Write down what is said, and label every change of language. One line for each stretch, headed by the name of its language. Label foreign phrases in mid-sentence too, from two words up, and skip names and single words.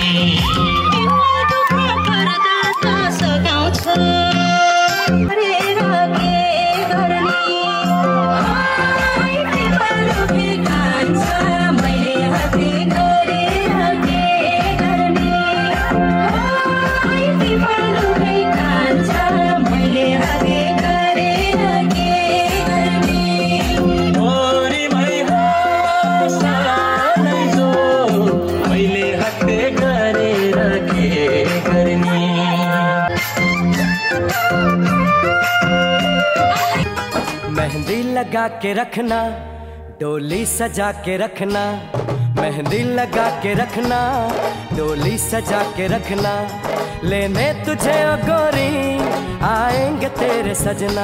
Nepali: तिम्रो दुःख पर्दा त सघाउँछ गरेर के गर्ने ओइ पिपलुके कान्छा मैले हत्ते गरेर के गर्ने ओइ पिपलुके कान्छा मैले हत्ते गरेर के गर्ने गोरी भाइ भाषालै जो मैले हत्ते गरेर के गर्ने
Hindi: मेहंदी लगा के रखना डोली सजा के रखना मेहंदी लगा के रखना डोली सजा के रखना लेने तुझे ओ गोरी आएंगे तेरे सजना